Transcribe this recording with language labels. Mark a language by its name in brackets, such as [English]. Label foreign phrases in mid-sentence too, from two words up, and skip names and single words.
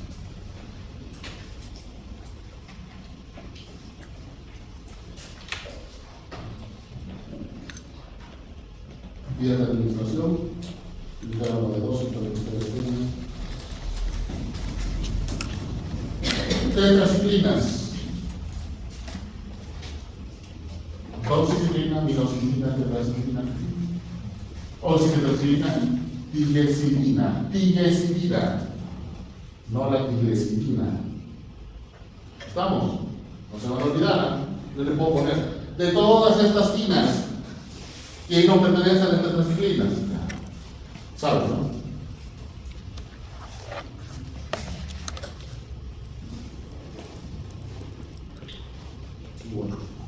[Spanish] Vías de administración, cada uno de dosis para que ustedes tengan. Tetraciclinas. Doxiciclina, minoxicilina, tetraciclina, oxitetraciclina, tigecidina, no la tigecidina. ¿Estamos? No se van a olvidar, yo le puedo poner de todas estas tinas que no pertenecen a las tetraciclinas. ¿Sabes, no? Bueno.